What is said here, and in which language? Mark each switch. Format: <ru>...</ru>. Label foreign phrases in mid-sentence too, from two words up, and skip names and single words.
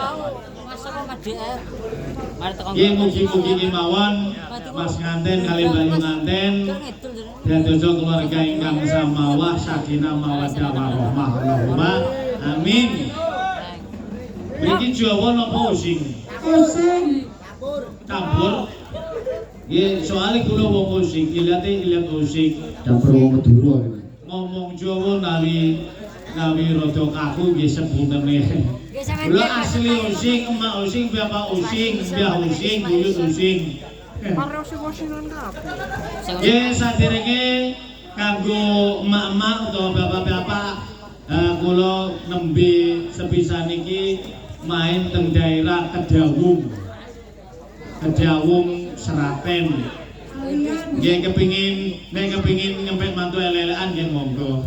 <jv>Nggih mugi-mugi kemawon Mas nganten kali Bayu nganten dados keluarga ingkang samawah</jv> <ar>سكينة مودة ورحمة. اللهم آمين.</ar> <jv>Mriki Jawa napa using? Using. Campur. Nggih, soalé kula wong using, ilat using. Campur wong Madura. Ngomong Jawa nawi rada kaku nggih sebutene. Kula asli using, emak using, bapak using, mbah using, buyut using. Pare using-usingan kabeh. Nggih, saderenge kanggo emak-emak utawa bapak-bapak kula nembe sepisan iki main teng daerah Kedawung Seraten. Nggih kepingin nyempet mantu elelekan nggih monggo.</jv>